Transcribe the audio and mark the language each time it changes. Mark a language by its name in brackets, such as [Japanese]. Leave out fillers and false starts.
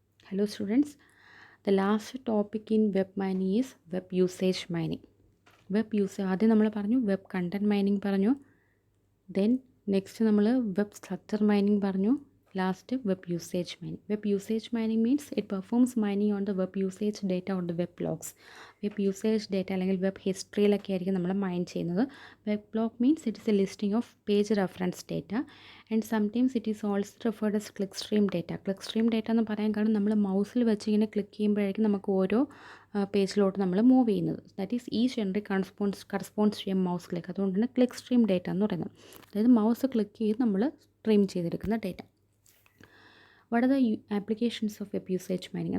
[English] Hello students, the last topic in web mining is web usage mining. Web usage [Malayalam] ആദ്യം നമ്മൾ പറഞ്ഞു [English] web content mining [Malayalam] പറഞ്ഞു, [English] then next [Malayalam] നമ്മൾ [English] web structure mining [Malayalam] പറഞ്ഞു, [English] last web usage mining. Web usage mining means it performs mining on the web usage data on the web logs. [Malayalam] Web usage data അല്ലെങ്കിൽ web ഹിസ്റ്ററിയിലൊക്കെ ആയിരിക്കും നമ്മൾ mine ചെയ്യുന്നത്. [English] Web log means it is a listing of page reference data and sometimes it is also referred as clickstream data. [Malayalam] Clickstream data എന്ന് പറയാൻ കാരണം നമ്മൾ മൗസിൽ വെച്ച് ഇങ്ങനെ ക്ലിക്ക് ചെയ്യുമ്പോഴേക്കും നമുക്ക് ഓരോ പേജിലോട്ട് നമ്മൾ മൂവ് ചെയ്യുന്നത്. [English] That is each entry corresponds to a mouse click. [Malayalam] അതുകൊണ്ടാണ് ക്ലിക്ക് സ്ട്രീം ഡേറ്റ എന്ന് പറയുന്നത്. അതായത് മൗസ് ക്ലിക്ക് ചെയ്ത് നമ്മൾ സ്ട്രീം ചെയ്തെടുക്കുന്ന data. [English] What are the applications of web usage mining?